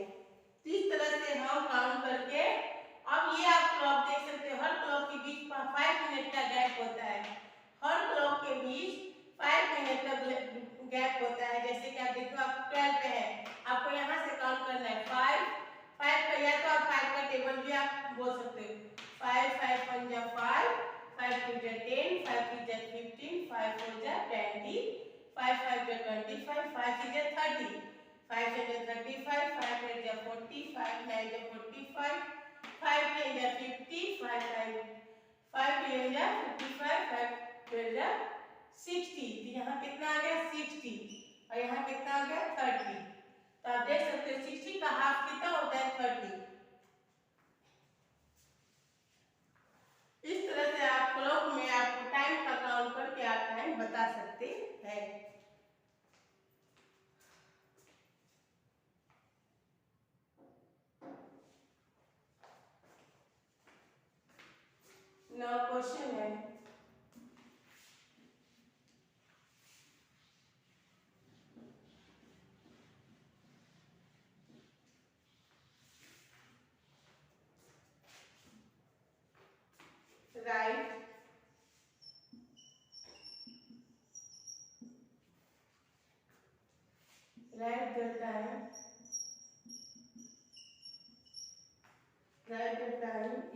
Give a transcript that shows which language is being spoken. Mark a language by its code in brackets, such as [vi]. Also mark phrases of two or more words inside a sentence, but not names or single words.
[hi] तो इस तरह से हम काउंट करके, अब ये आप क्लॉक देख सकते हो, हर क्लॉक के बीच 5 मिनट का गैप होता है. हर क्लॉक के बीच 5 मिनट का गैप होता है. जैसे कि आप देखो, आप 12 पे है, आपको यहाँ से काउंट करना है 5 का, या तो आप 5 का टेबल भी आप बोल सकते हो. 5 5 1 जा 5, 5 2 जा 10, 5 3 जा 15, 5 4 जा 20, 5 5 जा 25, 5 6 जा 30, 5 7 जा 35, 5 8 जा 40, 5 9 जा 45, 5 10 जा 50, 5 11 जा 55, 5 12 जा 60. तो यहाँ कितना आ गया, 60 और यहाँ कितना आ गया, 30. तो आप देख सकते हो 60 का हाफ कितना होता है, 30. इस तरह से आप क्लॉक में आपको टाइम का काउंट करके आप टाइम बता सकते हैं. [en] now question [hi] है, [en] write the time